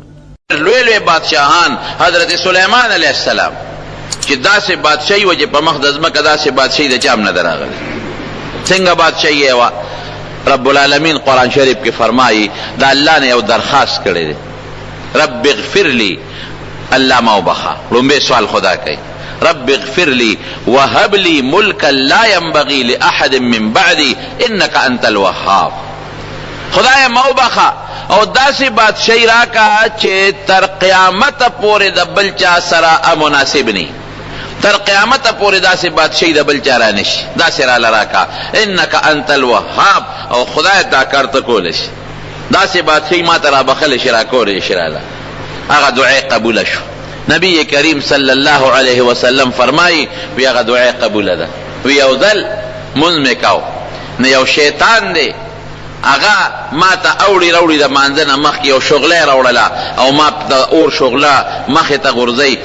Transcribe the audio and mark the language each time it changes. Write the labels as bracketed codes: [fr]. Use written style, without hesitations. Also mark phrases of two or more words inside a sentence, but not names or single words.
[ps] لوی لوی بادشاهان حضرت سلیمان علیه السلام چې داسې بادشاهي وه چې په مخ د ځمکه داسې بادشاهي د چا هم نه ده راغلې. څنګه بادشاهي یې وه؟ رب العالمین قرآن شریف کې فرمایي د الله نه یو درخواست کړی دی، [ar] رب اغفر لی، [ps] الله ما وبخه. لومبی سوال خدا کوي، [ar] رب اغفر لی وهب لی ملکا لا ينبغي لاحد من بعدی انک انت الوهاب. [ps] خدای ما وبخه او داسې بادشاهي راکا چې تر قیامت پورې د بل چا سره مناسب نی، تر قیامت پورې داسې بادشاهي د بل چا را نشي، داسې راله راکا [ar] انک انت الوهاب. [ps] او خدای دا کار ته کولی شي، داسې بادشاهي ما ته را بخلی شي، را کولی شي راله. هغه دعای قبوله شو. نبی کریم [ar] صلی الله علیه وسلم [ps] فرمایي وی هغه دعای قبوله ده. وی یو ځل مونځ مې کو نه یو شیطان دی هغه ما ته اوړي راوړي د مانځه نه مخکې یو شغله راوړله او ما د اور شغله مخې ته غورځوي.